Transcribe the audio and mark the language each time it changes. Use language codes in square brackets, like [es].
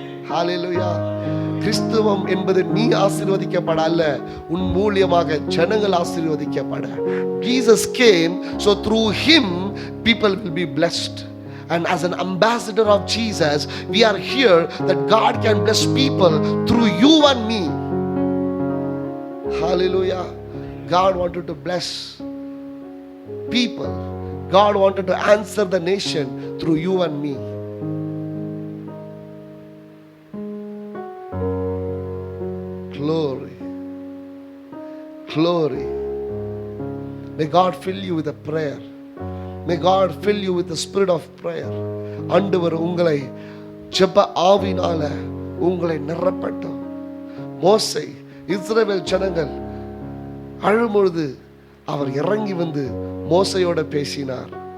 [en] Hallelujah. [ta] கிறிஸ்துவம் என்பது நீ ஆசீர்வதிக்கப்பட அல்ல, உன் மூலியமாக ஜனங்கள் ஆசீர்வதிக்கப்பட. [en] Jesus came so through him people will be blessed. And as an ambassador of Jesus, we are here that God can bless people through you and me. Hallelujah. God wanted to bless people. God wanted to answer the nation through you and me. Glory. Glory. May God fill you with a prayer. May God fill you with the spirit of prayer. [ta] ஆண்டவர் உங்களை ஜெப ஆவினால உங்களை நிரப்பட்டும். மோசே இஸ்ரவேல் ஜனங்கள் அழும்பொழுது அவர் இறங்கி வந்து மோசையோட பேசினார்.